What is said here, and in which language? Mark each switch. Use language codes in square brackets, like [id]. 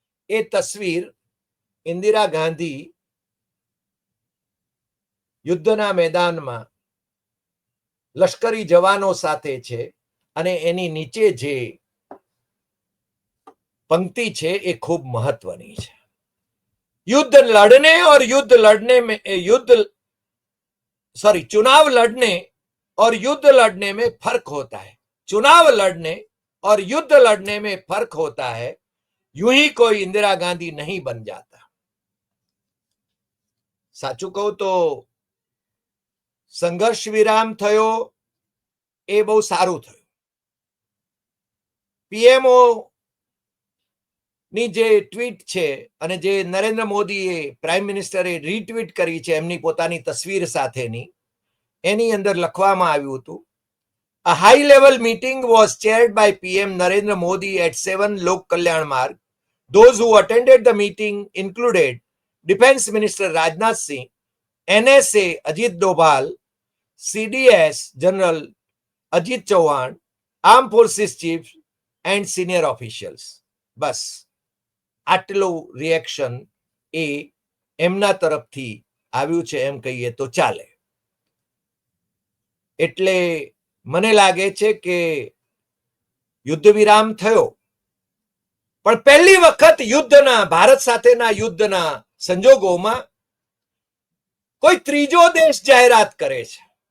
[gu] એ તસવીર ઇન્દિરા ગાંધી યુદ્ધના મેદાનમાં લશ્કરી જવાનો સાથે છે અને એની નીચે જે पंक्ति છે એ ખૂબ મહત્વની છે. [hi] युद्ध लड़ने और युद्ध लड़ने में चुनाव लड़ने और युद्ध लड़ने में फर्क होता है. चुनाव लड़ने और युद्ध लड़ने में फर्क होता है. यूं ही कोई इंदिरा गांधी नहीं बन जाता. [gu] સાચું કહું તો સંઘર્ષ વિરામ થયો એ બહુ સારું થયું. પીએમઓ ની જે ટ્વીટ છે અને જે નરેન્દ્ર મોદીએ પ્રાઇમ મિનિસ્ટરે રીટ્વીટ કરી છે એમની પોતાની તસવીર સાથેની, એની અંદર લખવામાં આવ્યું હતું, [en] A high level meeting was chaired by PM Narendra Modi at 7 Lok Kalyan Marg. Those who attended the meeting included Defense Minister Rajnath Singh, NSA Ajit Doval, CDS General Ajit Chauhan, Armed Forces Chiefs and senior officials. [gu] બસ આટલું reaction એ એમના તરફથી આવ્યું છે એમ કહીએ તો ચાલે. એટલે મને લાગે છે કે યુદ્ધ વિરામ થયો, પણ પહેલી વખત યુદ્ધના, ભારત સાથેના યુદ્ધના સંજોગોમાં કોઈ ત્રીજો દેશ જાહેરાત કરે છે.